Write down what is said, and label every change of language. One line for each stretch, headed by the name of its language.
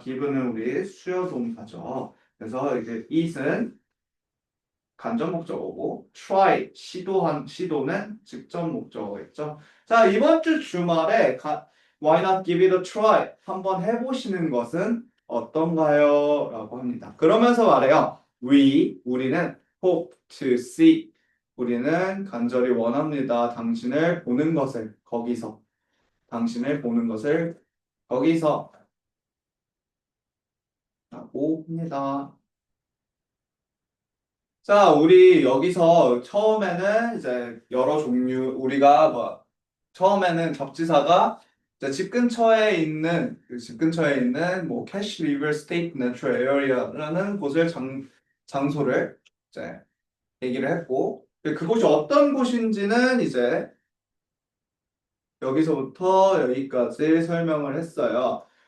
Korean: give는 우리 수요 동사죠. 그래서 이제 it은 간접 목적어고 try 시도는 직접 목적어겠죠. 자, 이번 주 주말에
English: why not give it a try?
Korean: 한번 해보시는 것은 어떤가요? 라고 합니다. 그러면서 말해요. 우리는
English: hope to see.
Korean: 우리는 간절히 원합니다. 당신을 보는 것을 거기서. 당신을 보는 것을 거기서 라고 합니다. 자, 우리 여기서 처음에는 이제 여러 종류, 우리가 처음에는 접지사가 이제 집 근처에 있는 뭐 캐시 리버 스테이트 내추럴 에어리아라는 곳을 장소를 이제 얘기를 했고, 그곳이 어떤 곳인지는 이제 여기서부터 여기까지 설명을 했어요.